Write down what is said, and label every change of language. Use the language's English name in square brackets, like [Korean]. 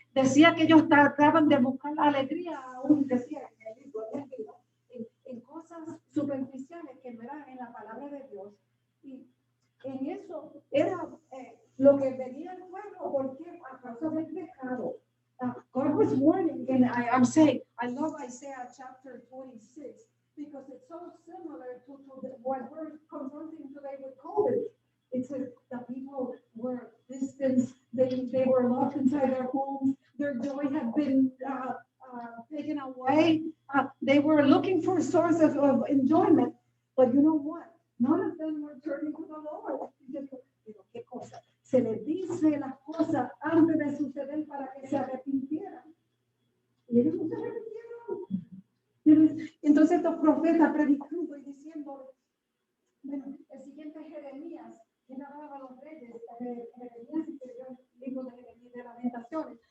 [Spanish] Decía que ellos trataban de buscar la alegría, aún decía en el libro, en cosas superficiales que no eran en la palabra de Dios. Y en eso era lo que venía el pueblo, porque a causa del pecado. [English] God was warning, and I'm saying, I love Isaiah chapter 26, because it's so similar to what we're confronting today with COVID. It says that people were distanced, they were locked inside their homes, their joy had been taken away. They were looking for sources of enjoyment, but you know what? None of them were turning to the Lord. [Spanish] Pero qué cosa, se les dice las cosas antes de suceder para que se arrepintieran. Y ellos no se arrepintieron. Entonces estos profetas predicando y diciendo, bueno, el siguiente es Jeremías, quien hablaba a los reyes, Jeremías escribió el libro de Jeremías de Lamentaciones.